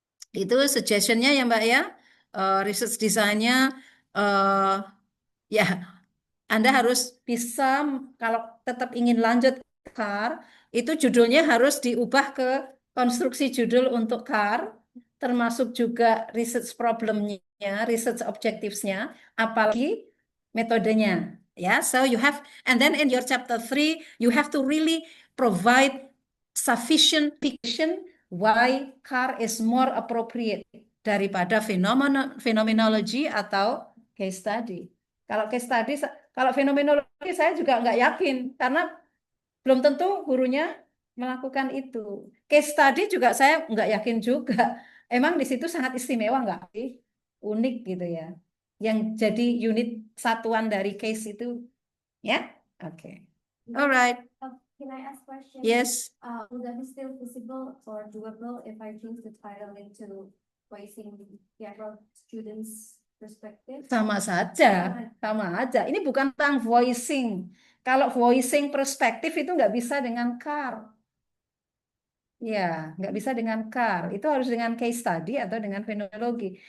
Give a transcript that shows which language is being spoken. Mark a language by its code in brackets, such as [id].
[id] Itu suggestionnya ya Mbak ya. Research design-nya ya Anda harus bisa kalau tetap ingin lanjut CAR, itu judulnya harus diubah ke konstruksi judul untuk CAR, termasuk juga research problemnya, research objectives-nya, apalagi metodenya. [en] Ya, so you have, and then in your chapter 3, you have to really provide sufficient fiction why CAR is more appropriate [id] daripada [en] phenomenology [id] atau [en] case study. [id] Kalau case study, kalau fenomenologi saya juga nggak yakin karena belum tentu gurunya melakukan itu. Case study juga saya nggak yakin juga. Emang di situ sangat istimewa nggak sih? Unik gitu ya. Yang jadi unit satuan dari case itu, ya? [en] Oke. Alright. Can I ask question? Yes. Will that be still feasible or doable if I change the title into voicing several students' perspective? [id] Sama saja, sama aja. Ini bukan tentang voicing. Kalau voicing perspektif itu nggak bisa dengan CAR. Ya, nggak bisa dengan CAR. Itu harus dengan case study atau dengan fenomenologi.